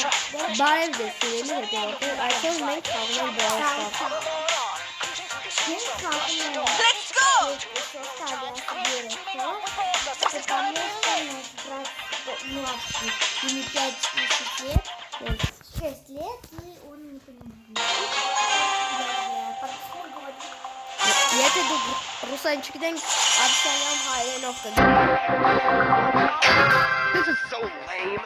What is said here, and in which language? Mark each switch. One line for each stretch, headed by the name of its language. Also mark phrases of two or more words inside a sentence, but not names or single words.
Armenian: Բարև ձեզ սիրելի հետևորդներ, այսօր մենք խաղում ենք Brawl
English: Let's go!
Russian: Ему 5 лет, 6 лет, и он не понимает.
Armenian: Եթե դուք ռուսերեն չգիտենք, Աբսալյամ հայերենով կգիտեք։
English: This is so lame.